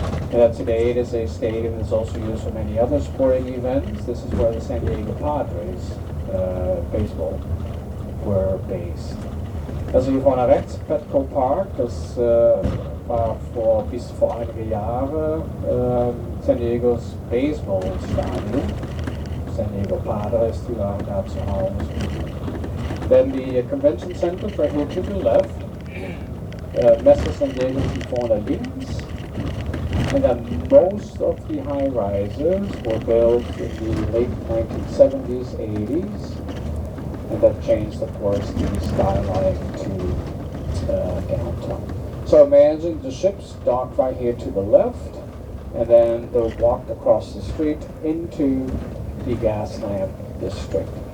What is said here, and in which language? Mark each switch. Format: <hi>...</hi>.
<en>Today it is a stadium that's also used for many other sporting events. This is where the San Diego Padres baseball were based.</en> <de>Also hier vorne rechts, Petco Park, das war bis vor einige Jahre San Diegos Baseballstadion. San Diego Padres, die waren da zu Hause.</de> <en>Then the convention center right here to the left.</en> <de>Messe San Diego ist vorne links.</de> <en>And then most of the high rises were built in the late 1970s, 80s. And that changed, of course, the skyline to downtown. So imagine the ships docked right here to the left, and then they walked across the street into the Gaslamp district.</en>